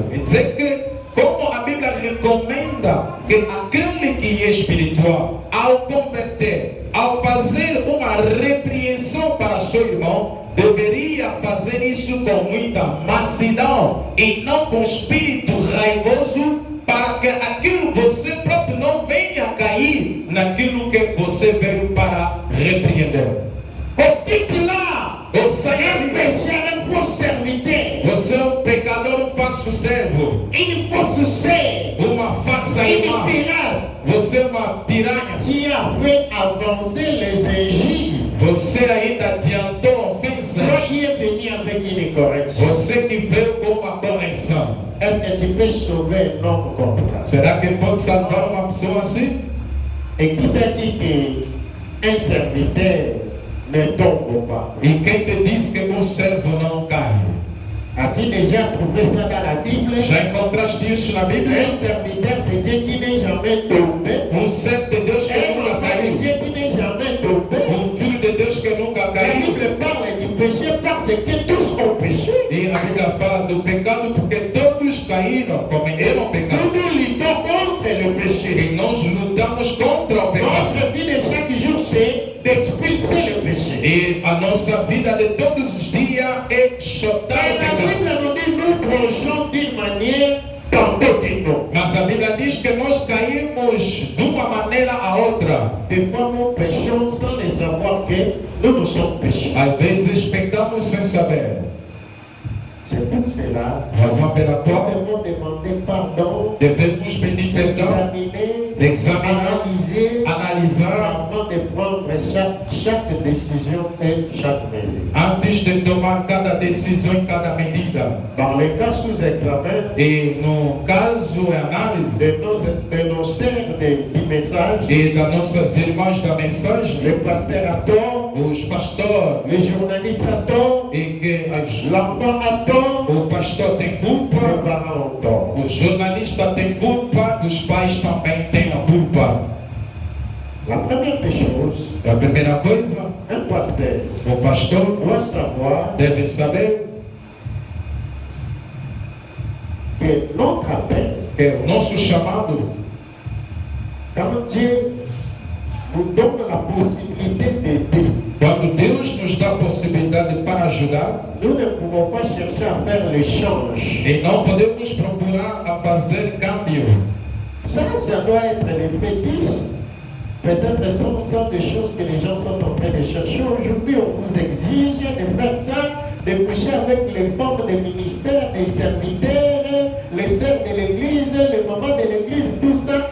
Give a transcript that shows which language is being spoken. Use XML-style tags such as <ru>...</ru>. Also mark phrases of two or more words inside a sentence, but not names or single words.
<pt>Quer dizer que, como a Bíblia recomenda que aquele que é espiritual, ao converter, ao fazer uma repreensão para seu irmão, deveria fazer isso com muita mansidão e não com espírito raivoso, para que aquilo você próprio não venha cair naquilo que você veio para repreender.</pt> <fr>O type là,</fr> <pt>Você</pt> <fr>un</fr> <pt>é</pt> <fr>pécheur, un faux serviteur,</fr> <pt>Você é um pecador, um falso servo,</pt> <fr>une fausse sœur,</fr> <pt>uma falsa</pt> <fr>une</fr> <pt>irmã.</pt> <fr>pirate.</fr> <pt>Você é uma piranha.</pt> <fr>Tu as fait avancer les injures.</fr> <pt>Você ainda adiantou ofensas.</pt> <fr>Toi qui es venu avec une correction.</fr> <pt>Você que veio com uma correção.</pt> <fr>Est-ce que tu peux sauver un homme comme ça?</fr> <pt>Será que pode salvar uma pessoa assim?</pt> <fr>Et qui t'a dit qu'un serviteur ne tombe pas?</fr> <pt>E quem te disse que um servo não cai?</pt> <fr>As-tu déjà trouvé ça dans la Bible?</fr> <pt>Já encontraste isso na Bíblia?</pt> <fr>Un serviteur de Dieu qui n'est jamais tombé.</fr> <pt>Um servo de Deus que</pt> <fr>Un</fr> <pt>nunca</pt> <fr>enfant de</fr> <pt>caiu.</pt> <fr>Dieu qui n'est jamais tombé.</fr> <pt>Um filho de Deus que nunca</pt> <fr>La</fr> <pt>caiu.</pt> <fr>Bible parle du péché parce que tous ont péché.</fr> <pt>E a Bíblia fala do pecado porque todos caíram, cometeram pecado.</pt> <fr>Nous nous luttons contre le péché.</fr> <pt>E nós lutamos contra o pecado.</pt> <fr>Notre vie de chaque jour, c'est d'expulser le péché.</fr> <pt>E a nossa vida de todos os dias é chutar</pt> <fr>Et</fr> <pt>o</pt> <fr>la</fr> <pt>pecado.</pt> <fr>Bible nous dit, nous bronchons d'une manière, tantôt d'une autre.</fr> <pt>Mas a Bíblia diz que nós caímos de uma maneira a outra.</pt> <fr>Des fois, nous péchons sans le savoir que nous sommes péchés.</fr> <pt>Às vezes pecamos sem saber.</pt> <fr>C'est pour cela</fr> <pt>Razão pela</pt> <fr>que nous</fr> <pt>qual</pt> <fr>devons demander pardon,</fr> <pt>devemos pedir perdão,</pt> <fr>examiner,</fr> <pt>examinar, analisar</pt> <fr>avant de prendre chaque décision et chaque mesure.</fr> <pt>antes de tomar cada decisão e cada medida.</pt> <fr>Dans les cas sous examen</fr> <pt>E no caso e análise</pt> <fr>de nos sœurs du message,</fr> <pt>e das nossas irmãs da mensagem,</pt> <fr>le pasteur a tort,</fr> <pt>os pastores</pt> <fr>le journaliste a tort,</fr> <pt>e que</pt> <fr>l'enfant a tort,</fr> <pt>o pastor tem</pt> <fr>les</fr> <pt>culpa,</pt> <fr>parents ont tort.</fr> <pt>o jornalista tem culpa, os pais também têm a culpa.</pt> <fr>La première des choses,</fr> <pt>A primeira coisa,</pt> <fr>un pasteur</fr> <pt>o pastor</pt> <fr>doit savoir</fr> <pt>deve saber</pt> <fr>que notre appel,</fr> <pt>que o nosso chamado,</pt> <fr>quand Dieu nous donne la possibilité d'aider,</fr> <pt>quando Deus nos dá a possibilidade para ajudar,</pt> <fr>nous ne pouvons pas chercher à faire l'échange.</fr> <pt>e não podemos procurar a fazer câmbio.</pt> <fr>Ça doit être les fétiches. Peut-être ce sont des choses que les gens sont en train de chercher. Aujourd'hui, on vous exige de faire ça, de coucher avec les femmes des ministères, des serviteurs, les sœurs de l'église, les mamans de l'église, tout ça.</fr>